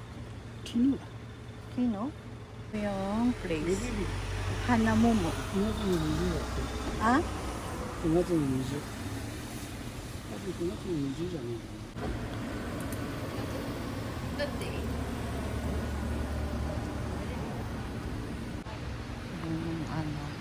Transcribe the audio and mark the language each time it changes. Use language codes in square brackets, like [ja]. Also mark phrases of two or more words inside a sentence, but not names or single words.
[ja] Kino da. [tl] Kino? Yung place. Hanamomo. [ja] 9 月の20だって。 Ah? 9月の20。多分9月の20じゃねえかな。 [tl] Yung ano.